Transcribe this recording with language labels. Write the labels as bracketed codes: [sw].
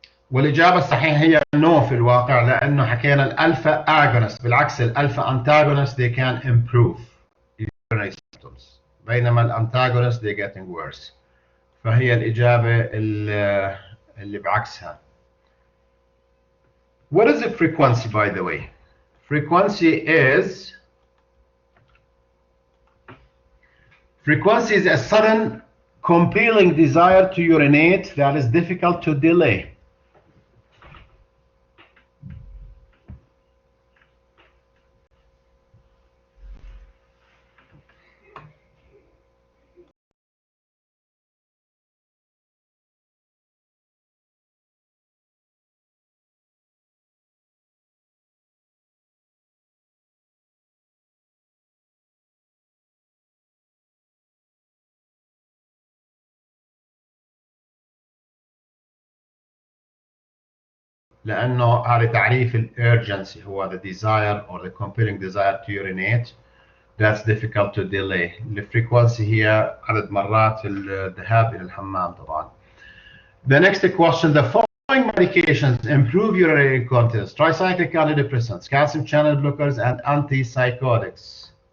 [ar] والإجابة الصحيحة هي no في الواقع، لأنه حكينا الألفا agonist. [en] بالعكس الألفا antagonist they can improve urinary symptoms، بينما الانتاغونست they getting worse. [ar] فهي الإجابة اللي بعكسها. [en] What is the frequency, by the way? Frequency is a sudden compelling desire to urinate that is difficult to delay. لأنه هذا تعريف urgency هو the desire or the compelling desire to urinate that's difficult to delay. [ar] الفريكونسي هي عدد مرات الذهاب إلى الحمام طبعا. [en] The next question: the following medications improve urinary incontinence: tricyclic antidepressants, calcium channel blockers, and antipsychotics.